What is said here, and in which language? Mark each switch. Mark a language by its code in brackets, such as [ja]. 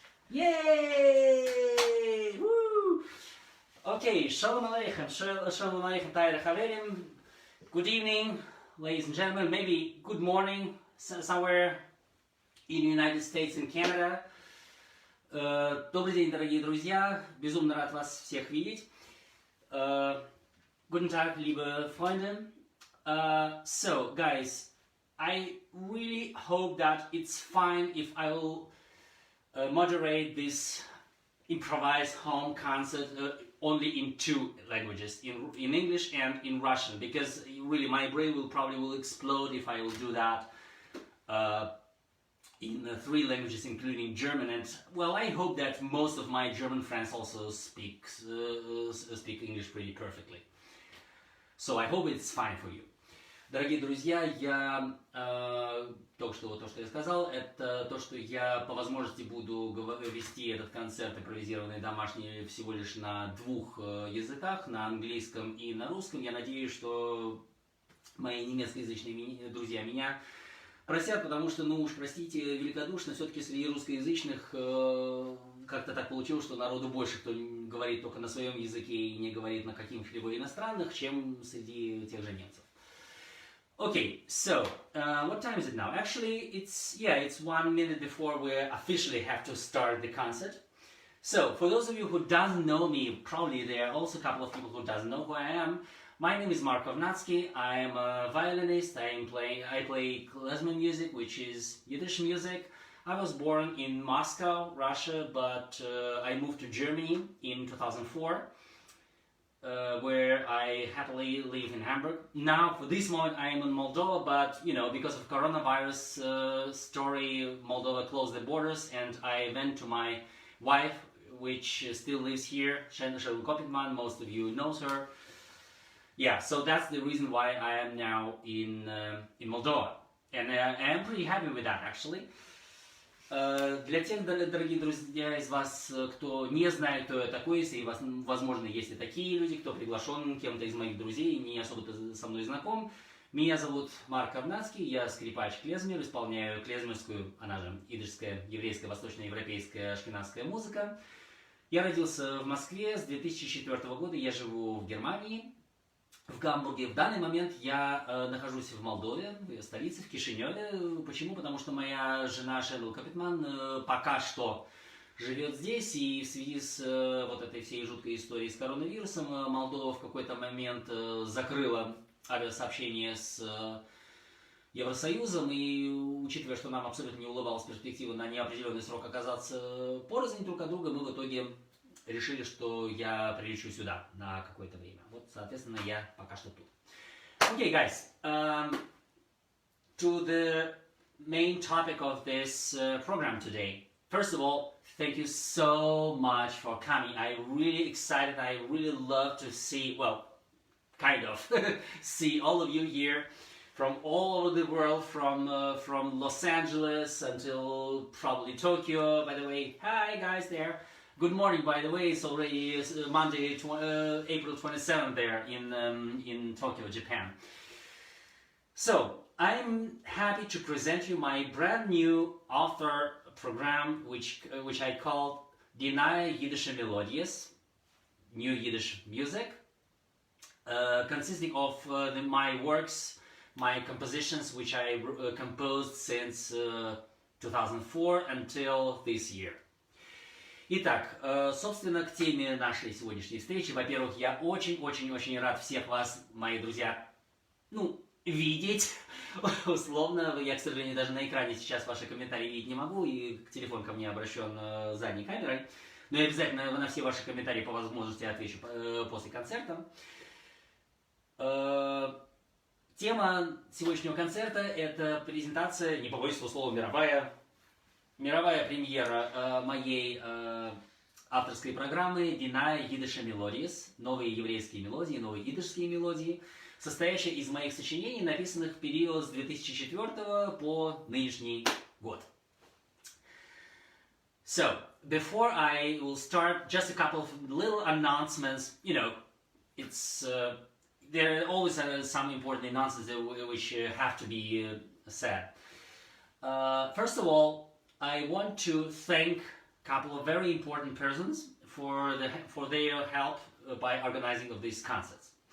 [en] Yay! Woo! Okay, Shalom Aleichem. [yi] Shalom Aleichem, Tayra Chaverim. [en] Good evening, ladies and gentlemen. Maybe good morning, somewhere in the United States and Canada. [ru] Добрый день, дорогие друзья. Безумно рад вас всех видеть. [de] Guten Tag, liebe Freunde. [en] So, guys, I really hope that it's fine if I will moderate this improvised home concert only in 2 languages, in English and in Russian, because really my brain will probably explode if I will do that in 3 languages, including German. And well, I hope that most of my German friends also speak English pretty perfectly. So I hope it's fine for you. [ru] Дорогие друзья, я только что то, что я сказал, это то, что я по возможности буду вести этот концерт импровизированный домашний всего лишь на 2 языках, на английском и на русском. Я надеюсь, что мои немецкоязычные друзья меня простят, потому что, ну уж простите, великодушно, все-таки среди русскоязычных как-то так получилось, что народу больше, кто говорит только на своем языке и не говорит на каких-либо иностранных, чем среди тех же немцев. [en] Okay, so what time is it now? Actually, it's 1 minute before we officially have to start the concert. So, for those of you who doesn't know me, probably there are also a couple of people who doesn't know who I am. My name is Kovnatskiy. I am a violinist. I play klezmer music, which is Yiddish music. I was born in Moscow, Russia, but I moved to Germany in 2004, where I happily live in Hamburg. Now, for this moment, I am in Moldova, but you know, because of coronavirus story, Moldova closed the borders, and I went to my wife, which still lives here, Sharon Kopitman. Most of you knows her. Yeah, so that's the reason why I am now in Moldova, and I am pretty happy with that, actually. [ru] Для тех, дорогие друзья, из вас, кто не знает, кто я такой, если, возможно, есть и такие люди, кто приглашен кем-то из моих друзей и не особо со мной знаком, Меня зовут Марк Ковнатский, я скрипач-клезмер, исполняю клезмерскую, она же идишская, еврейская, восточноевропейская, ашкеназская музыка. Я родился в Москве с 2004 года, я живу в Германии, в Гамбурге. В данный момент я нахожусь в Молдове, в столице, в Кишиневе. Почему? Потому что моя жена Шерил Капитман пока что живет здесь, и в связи с вот этой всей жуткой историей с коронавирусом Молдова в какой-то момент закрыла авиасообщение с Евросоюзом, и учитывая, что нам абсолютно не улыбалась перспектива на неопределенный срок оказаться порознь друг от друга, мы в итоге решили, что я прилечу сюда на какое-то время. Вот, соответственно, я пока что тут. [en] Okay, guys, to the main topic of this program today. First of all, thank you so much for coming. I'm really excited. I really love to see, well, kind of, see all of you here from all over the world, from Los Angeles until probably Tokyo. By the way, hi guys there. Good morning, by the way. It's already Monday, April 27th there in Tokyo, Japan. So, I'm happy to present you my brand new author program, which I call Yiddish Melodies, New Yiddish Music, consisting of my works, my compositions, which I composed since 2004 until this year. [ru] Итак, собственно, к теме нашей сегодняшней встречи. Во-первых, я очень-очень-очень рад всех вас, мои друзья, видеть. Условно, я, к сожалению, даже на экране сейчас ваши комментарии видеть не могу, и телефон ко мне обращен задней камерой. Но я обязательно на все ваши комментарии по возможности отвечу после концерта. Тема сегодняшнего концерта – это презентация, не побоюсь этого слова, мировая премьера моей авторской программы Yiddish Melodies, новые еврейские мелодии, новые идишские мелодии, состоящая из моих сочинений, написанных в период с 2004 по нынешний год. [en] So, before I will start, just a couple of little announcements. You know, it's there are always some important announcements which have to be said. First of all, I want to thank a couple of very important persons for their help by organizing of these concerts.